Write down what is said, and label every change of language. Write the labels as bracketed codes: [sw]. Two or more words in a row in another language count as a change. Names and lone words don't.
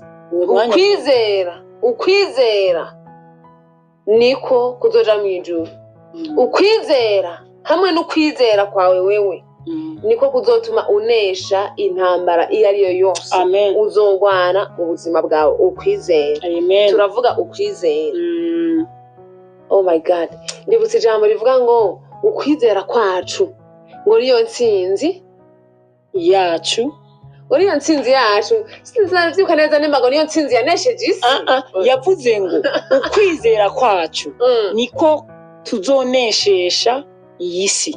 [rn] Ukwizera niko kuzoja mwijuru. Ukwizera hamwe n'ukwizera kwawe wewe niko kuzotuma unesha intambara iyo ariyo yose. Amen. Uzogwana mu buzima bwawe ukwizera. Amen. Turavuga ukwizera. [en] Oh my God, [rn] ndibutse ijambo rivuga ngo ukwizera kwacu ngo niyo ntsinzi yacu. Uriyo ntsinzi yacu sinzavyibuka neza nimbago niyo ntsinzi yanesheje isi. Yavuze ngo ukwizera kwacu niko tuzoneshesha iyi si.